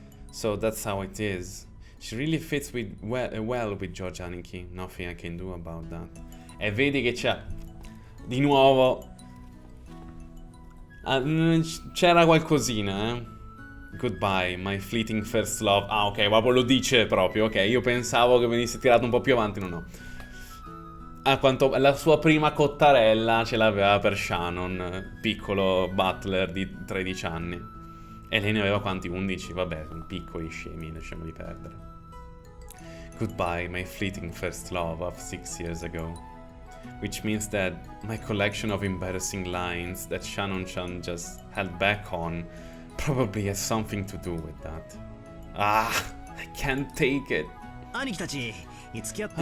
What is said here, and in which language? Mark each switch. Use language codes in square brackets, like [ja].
[en] So that's how it is. She really fits well with Georgianiki. Nothing I can do about that. [it] E vedi che c'è di nuovo. C'era qualcosina, eh? [en] Goodbye, my fleeting first love. [it] Ah, ok, proprio lo dice proprio. Ok, io pensavo che venisse tirato un po' più avanti, no. A quanto la sua prima cottarella ce l'aveva per Shannon, piccolo Butler di 13 anni. E lei ne aveva quanti? 11? Vabbè, sono piccoli scemi, lasciamoli perdere. [en] Goodbye, my fleeting first love of 6 years ago. Which means that my collection of embarrassing lines that Shannon-chan just held back on probably has something to do with that. Ah, I can't take it. [ja] 兄貴たち付き合って